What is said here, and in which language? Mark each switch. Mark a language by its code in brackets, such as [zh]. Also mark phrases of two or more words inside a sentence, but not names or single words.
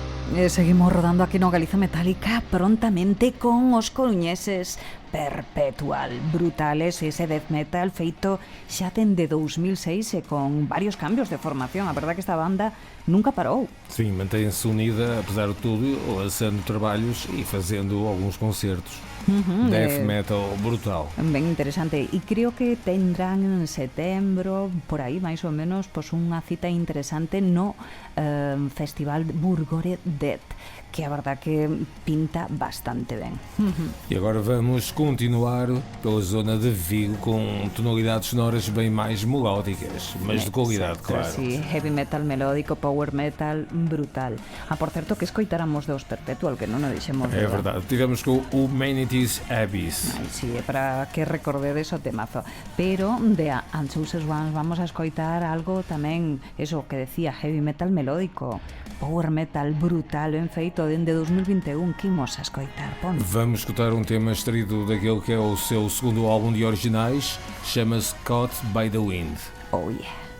[gl] Seguimos rodando aquí no Galiza Metálica prontamente con os coruñeses Perpetual, brutales, ese [en] death metal [gl] feito xa dende 2006 e con varios cambios de formación. A verdad que esta banda nunca parou. [pt] Sim, mantém-se unida, apesar de tudo, lançando trabalhos e fazendo alguns concertos. [en] Death metal brutal. [gl] Ben interesante. E creo que tendrán en setembro, por aí, máis ou menos, pois unha cita interesante no Festival Burgore Death, que a verdad que pinta bastante ben. [pt] E agora vamos continuar pela zona de Vigo com tonalidades sonoras bem mais melódicas, mas de qualidade, claro. [gl] Sí, [en] heavy metal [gl] melódico, [en] power metal [gl] brutal. Por certo, que escoitáramos dos Perpetual, que non o dixemos. [pt] É verdade, tivemos com o Humanity's Abyss. [gl] Ai, sí, para que recordedes o temazo. Pero de Unchosen Ones vamos a escoitar algo tamén, eso que decía, [en] heavy metal [gl] melódico, [en] power metal [gl] brutal, ben feito, dende 2021, que imos a escoitar, pon. [pt] Vamos escutar um tema extraído daquele que é o seu segundo álbum de originais, chama-se Caught by the Wind. [en] Oh yeah.